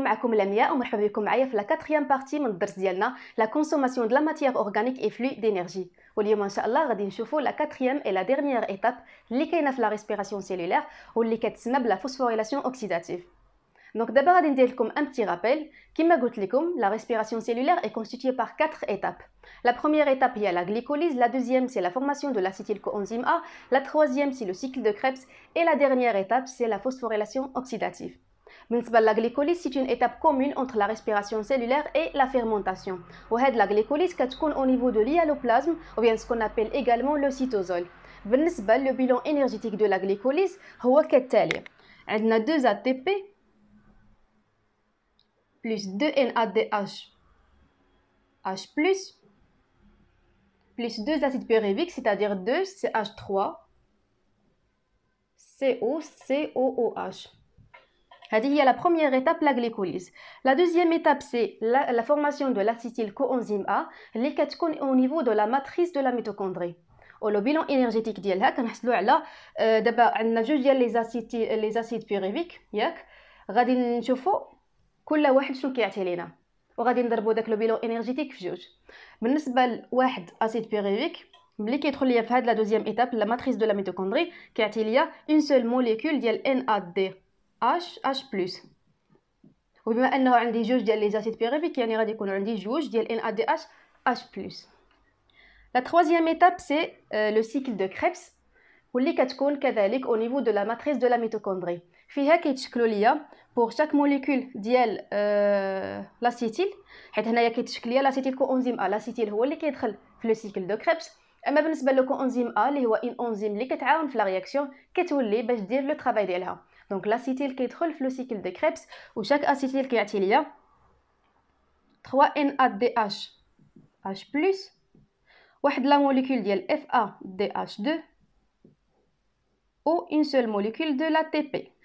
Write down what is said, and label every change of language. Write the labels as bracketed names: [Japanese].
[Arabic] معكم لمياء ومرحبا بكم معايا في لا 4 بارتي من الدرس ديالنا لا كونسوماسيون دو لا ماتيير اورغانيك اي فلو دينيرجي. واليوم ان شاء الله غادي نشوفوا لا 4 اي لا ديرنيير ايتاب اللي كاينه في لا ريسبيراسيون سيلولير واللي كتسمى بلا فوسفوريلاسيون اوكسيداتيف. دونك دابا غادي ندير لكم ان بتي رابيل. كما قلت لكم لا ريسبيراسيون سيلولير [French] est constituée par 4 étapes. La première étape est la glycolyse, la deuxième c'est la formation de l'acétylcoenzyme A, la troisième c'est le cycle de Krebs et la dernière étape c'est la phosphorylation oxydative. La glycolyse c'est une étape commune entre la respiration cellulaire et la fermentation. La glycolyse [Arabic] كتكون [French] au niveau de l'hyaloplasme ou bien ce qu'on appelle également le cytosol. Le bilan énergétique de la glycolyse [Arabic] هو كالتالي. [French] عندنا 2 ATP plus 2 NADH H+, plus 2 acides pyruviques, c'est-à-dire 2 CH3 COOH. C'est la première étape, la glycolyse. La deuxième étape, c'est la formation de l'acétylcoenzyme A, qui est au niveau de la matrice de la mitochondrie. Le bilan énergétique [Arabic] ديالها كنحصلوا على دابا عندنا جوج ديال لي زاسيد بيروفيك ياك غادي نشوفوا كل واحد شنو كيعطي لينا وغادي نضربوا داك لو بيلون انرجيتيك في جوج. بالنسبه لواحد اسيد بيروفيك ملي كيدخل ليا في هاد لا دوزيام ايتاب لا ماتريس دو لا ميتوكوندري كيعطي ليا اون سول موليكول ديال NADH+. وبما انه عندي جوج ديال لي زاسيد بيروفيك يعني غادي يكونوا عندي جوج ديال NADH+. [French] La troisième étape c'est le cycle de Krebs [Arabic] واللي كتكون كذلك [French] au niveau de la matrice de la mitochondrie. [Arabic] فيها كيتشكلوا ليا [French] pour chaque molécule [Arabic] ديال لاسيتيل حيت هنايا كيتشكل ليا لاسيتيل كوانزيم A. لاسيتيل هو اللي كيدخل في لو سيكل دو كريبس. اما بالنسبه لو كوانزيم A اللي هو ان انزيم اللي كتعاون في لا رياكسيون كتولي باش دير لو طرافاي ديالها. دونك لاسيتيل كيدخل في لو سيكل دو كريبس وشاك اسيتيل كيعطي ليا 3 NADH+, واحد لا موليكول ديال FADH2 [French] ou une seule molécule de l'ATP.